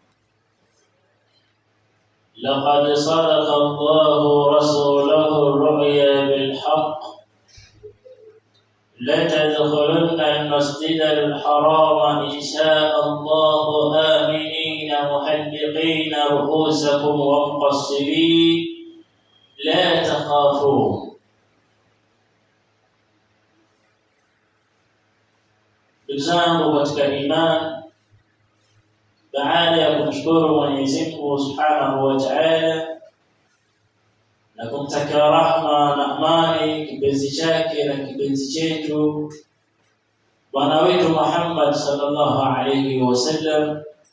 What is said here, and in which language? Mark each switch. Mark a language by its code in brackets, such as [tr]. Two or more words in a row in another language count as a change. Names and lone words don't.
[ar] لقد صدق الله رسوله الرؤيا بالحق لتدخلن المسجد الحرام إن شاء الله آمنين محلقين رؤوسكم ومقصرين لا تخافون. [sw] Ndugu zangu katika imani, baada ya kumshukuru Mwenyezi Mungu [ar] سبحانه وتعالى [sw] na kumtakia rahma na amani kipenzi chake na kipenzi chetu bwana wetu Muhammad [ar] صلى الله عليه وسلم,